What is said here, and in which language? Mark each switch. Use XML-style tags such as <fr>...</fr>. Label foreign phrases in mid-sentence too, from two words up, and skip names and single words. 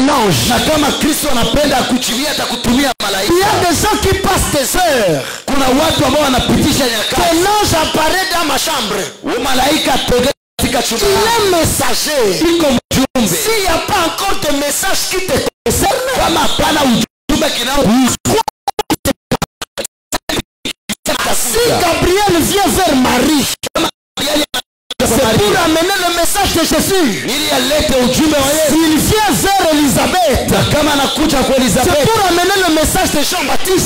<fr>anges.</fr> <sw>Na kama Kristo anapenda kuchilia atakutumia malaika.</sw> <fr>Il y a des gens qui passent des heures.</fr> <sw>Kuna watu ambao wanapitisha nyakati.</sw> <fr>Que l'ange apparaît dans ma chambre.</fr> <sw>Malaika atokea katika chumba.</sw> <fr>Il est messager.</fr> <sw>Iko mjumbe.</sw> <fr>S'il n'y a pas encore de message qui te concerne,</fr> <sw>kama hapana ujumbe kinaohusu.</sw> <fr>Si Gabriel vient vers Marie, c'est pour amener le message de Jésus. S'il vient vers Elisabeth, c'est pour amener le message de Jean-Baptiste.</fr>